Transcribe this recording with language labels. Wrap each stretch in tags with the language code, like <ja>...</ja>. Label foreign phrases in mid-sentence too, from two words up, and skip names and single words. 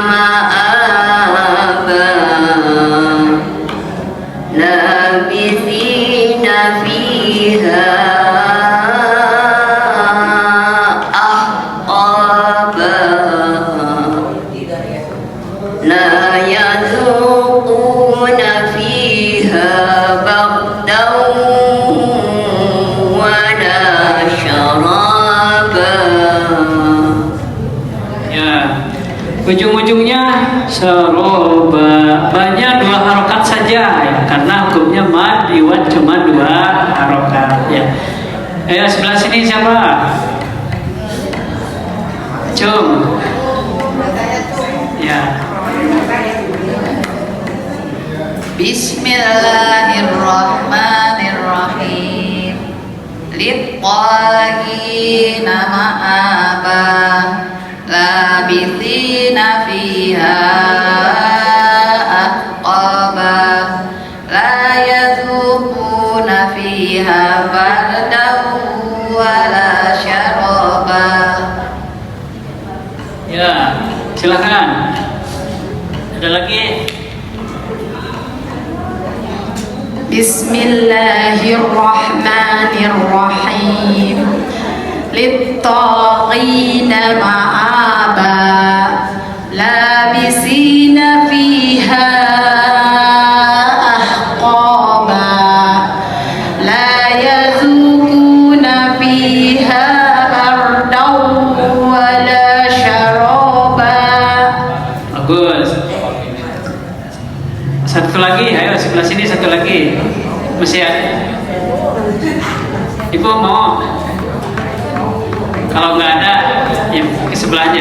<ar>مآبا لابثين فيها لا يذوقون فيها بردا ولا شرابا.</ar> <id>Ya, ujung-ujungnya saroba. Banyak 2 harokat saja ya, karena hukumnya mad iwad cuma 2 harokat ya. Ayo sebelah sini siapa? Cung. Ya.</id> <ar>Bismillahirrahmanirrahim. للطاغين مآبا لابثين فيها أحقابا لا يذوقون فيها بردا ولا شرابا.</ar> <id>Ya, silakan. Ada lagi?</id> <ar>Bismillahirrahmanirrahim. للطاغين مآبا لابثين فيها أحقابا لا يذوقون فيها بردا ولا شرابا.</ar> <id>Bagus. Satu lagi, ayo sebelah sini satu lagi. Masih ada? Ibu mau? Kalau nggak ada, ya ke sebelahnya.</id>